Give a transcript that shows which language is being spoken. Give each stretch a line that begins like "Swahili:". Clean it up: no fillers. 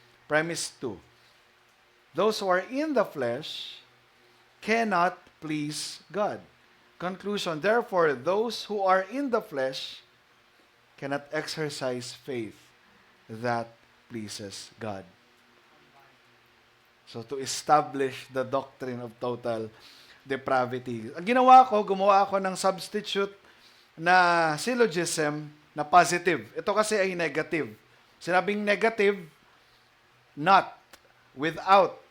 English: Premise 2, those who are in the flesh cannot please God. Conclusion, therefore, those who are in the flesh cannot exercise faith that pleases God. So, to establish the doctrine of total depravity.
Filipino: Ang gumawa ako ng substitute na syllogism na positive. Ito kasi ay negative.
English: Sinabing negative, not, without.